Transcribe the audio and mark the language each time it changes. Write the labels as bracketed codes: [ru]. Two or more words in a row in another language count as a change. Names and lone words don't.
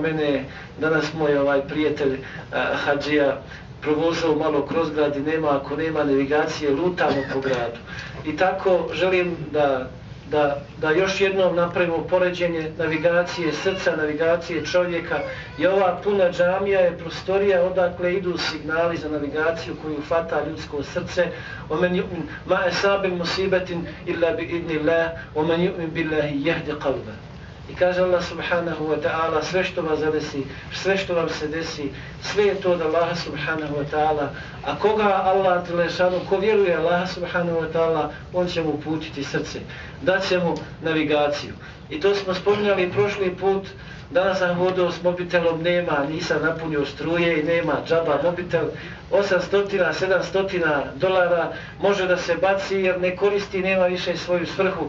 [bs] Mene danas moj prijatelj Hadžija provozao malo kroz grad i ako nema navigacije lutamo po gradu. I tako želim da još jednom napravimo poređenje navigacije srca, navigacije čovjeka. I ova puna džamija je prostorija odakle idu signali za navigaciju koju fata ljudsko srce. [ar] وَمَنْ يُؤْمِنْ مَا أَصَابَ مُصِيبَةٍ إِلَّا بِإِذْنِ اللَّهِ وَمَنْ يُؤْمِنْ بِاللَّهِ يَهْدِ قَلْبَهُ. [bs] I kaže Allah [ar] سبحانه وتعالى, [bs] sve što vas zadesi, sve što vam se desi, sve je to od Allaha [ar] سبحانه وتعالى. [bs] A koga Allah telešanu, ko vjeruje Allaha [ar] سبحانه وتعالى, [bs] on će mu uputiti srce, dat će mu navigaciju. I to smo spominjali prošli put. Danas sam hodao s mobitelom, nisam napunio struje i nema džaba mobitel. 800-700 dolara može da se baci jer ne koristi, nema više svoju svrhu.